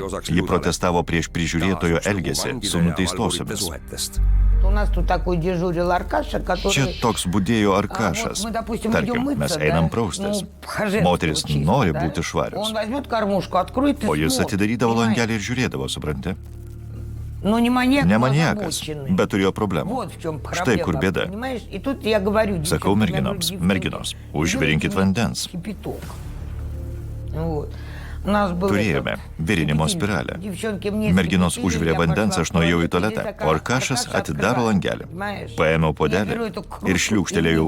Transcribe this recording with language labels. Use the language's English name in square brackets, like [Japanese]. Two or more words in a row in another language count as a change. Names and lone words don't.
[Lithuanian] Ji protestavo prieš prižiūrėtojo elgesį su nuteistosiomis. Čia toks budėjo Arkašas. Tarkim, mes einam praustis. Moteris nori būti švarios. O jis atidarydavo langelį ir žiūrėdavo, supranti? [Russian] Но не маньяк, [Lithuanian] Ne [Russian] но [Lithuanian] maniakas, [Russian] озабоченный. [Lithuanian] bet turėjo problemų. [Russian] Вот в чем [Lithuanian] Štai kur [Russian] проблема, [Lithuanian] bėda. [Russian] понимаешь? И тут я говорю, [Lithuanian] Sakau [Russian] девчонки, [Lithuanian] merginoms, [Russian] я говорю, [Lithuanian] merginos, [Russian] девчонки, [Lithuanian] užvirinkit [Russian] делайте [Lithuanian] vandens. [Russian] кипяток. Вот. У нас был [Lithuanian] Turėjome [Russian] этот [Lithuanian] virinimo [Russian] кипятильник. [Lithuanian] spiralę. [Russian] Девчонки мне [Lithuanian] Merginos [Russian] закипятили, [Lithuanian] užvirė [Russian] я [Lithuanian] vandens, [Russian] пошла [Lithuanian] aš [Russian] в [Lithuanian] nuėjau į [Russian] туалет, [Lithuanian] tualetą, [Russian] и [Lithuanian] o [Russian] такая [Lithuanian] Arkašas [Russian] крышка [Lithuanian] atidaro [Russian] открывается, [Lithuanian] langelį. [Russian] понимаешь? [Lithuanian] Paėmiau [Russian] Я [Lithuanian] puodelį [Russian] беру эту кружку [Lithuanian] ir šliūkštelėjau